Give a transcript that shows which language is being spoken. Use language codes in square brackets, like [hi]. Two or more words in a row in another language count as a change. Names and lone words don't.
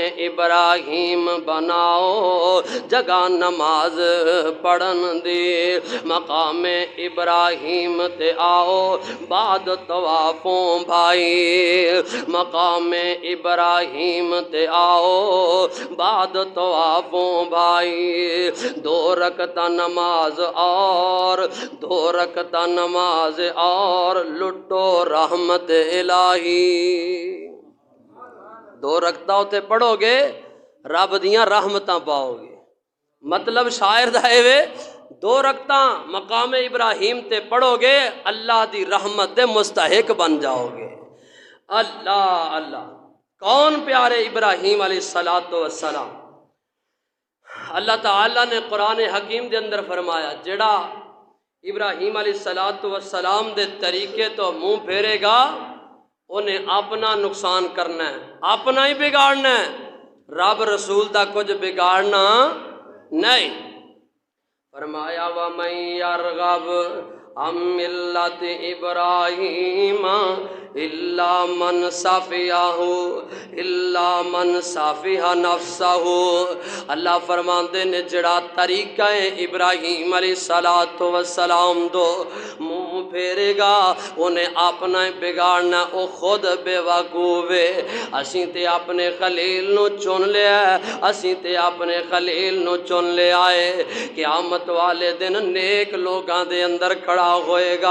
[pa] ابراہیم بناؤ جگہ نماز پڑھن دی، مقام ابراہیم تے آؤ بعد طوافوں بھائی، مقام ابراہیم تے آؤ بعد طوافوں بھائی، 2 رکعت نماز اور 2 رکعت نماز اور لٹو رحمت الہی۔ 2 رکعتاں تے پڑھو گے رب دیاں رحمتاں پاؤ گے۔ مطلب شاعر دا اے وے 2 رکعتاں مقام ابراہیم تے پڑھو گے اللہ دی رحمت دے مستحق بن جاؤ گے۔ اللہ اللہ، کون پیارے ابراہیم علیہ السلام؟ اللہ تعالیٰ نے قرآن حکیم دے اندر فرمایا جڑا ابراہیم علیہ السلام دے طریقے تو منہ پھیرے گا انہیں اپنا نقصان کرنا ہے، اپنا ہی بگاڑنا ہے، رب رسول دا کچھ بگاڑنا نہیں۔ [ar] فرمایا وَمَن يَرْغَبْ عَن مِّلَّةِ إِبْرَاهِيمَ إِلَّا مَن سَفِهَ نَفْسَهُ۔ [pa] اللہ فرماندے نے جڑا طریقہ ابراہیم علیہ السلام دو منہ پھیرے گا انہیں اپنا ہی بگاڑنا، او خود بے وقوف ہے۔ اسی تے اپنے خلیل نو چن لیا ہے، اسی تے اپنے خلیل نو چن لیا ہے، قیامت والے دن نیک لوگاں دے اندر کھڑا ہوئے گا۔